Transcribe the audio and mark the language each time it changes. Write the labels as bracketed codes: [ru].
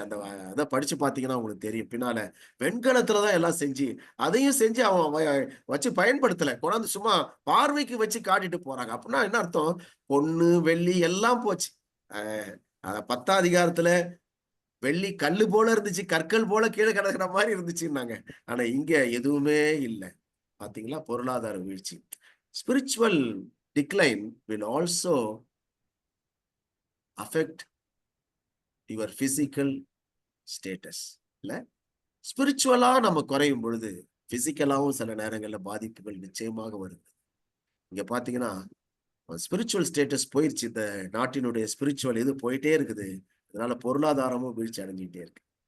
[ta] அந்த அதை படிச்சு பாத்தீங்கன்னா உங்களுக்கு தெரியும். பின்னால வெண்கலத்துலதான் எல்லாம் செஞ்சு, அதையும் செஞ்சு அவன் வச்சு பயன்படுத்தல, கொண்டாந்து சும்மா பார்வைக்கு வச்சு காட்டிட்டு போறாங்க. அப்படின்னா என்ன அர்த்தம்? பொண்ணு வெள்ளி எல்லாம் போச்சு. 10ஆம் அதிகாரத்துல வெள்ளி கல்லு போல இருந்துச்சு, கற்கள் போல கீழே கிடக்குற மாதிரி இருந்துச்சுன்னாங்க. ஆனா இங்க எதுவுமே இல்லை. பாத்தீங்களா, பொருளாதார வீழ்ச்சி. [en] Spiritual decline will also affect your physical status. [ta] இல்ல, ஸ்பிரிச்சுவலா நம்ம குறையும் பொழுது பிசிக்கலாவும் சில நேரங்கள்ல பாதிப்புகள் நிச்சயமாக வருது. இங்க பாத்தீங்கன்னா ஸ்பிரிச்சுவல் ஸ்டேட்டஸ் போயிடுச்சு. இந்த நாட்டினுடைய ஸ்பிரிச்சுவல் இது போயிட்டே இருக்குது. அதனால பொருளாதாரமும் வீழ்ச்சி அடைஞ்சிட்டே இருக்கு.